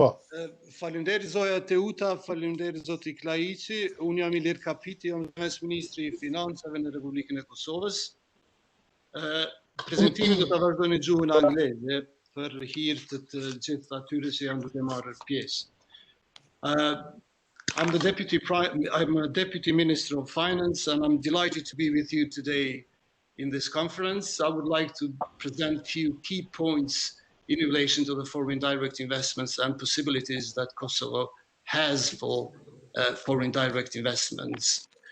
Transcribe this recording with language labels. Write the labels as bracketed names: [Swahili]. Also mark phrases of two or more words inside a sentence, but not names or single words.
[Albanian] Faleminderit zoja Teuta, faleminderit zoti Klaiçi. Unë jam Ilir Kapiti, jam zëvendës ministri i Financave në Republikën e Kosovës. Prezentimin do ta vazhdoj në gjuhën angleze për hir të gjithë atyre që janë duke marrë pjesë. [English] I'm a deputy minister of finance, and I'm delighted to be with you today in this conference. I would like to present a few key points in relation to the foreign direct investments and possibilities that Kosovo has for foreign direct investments.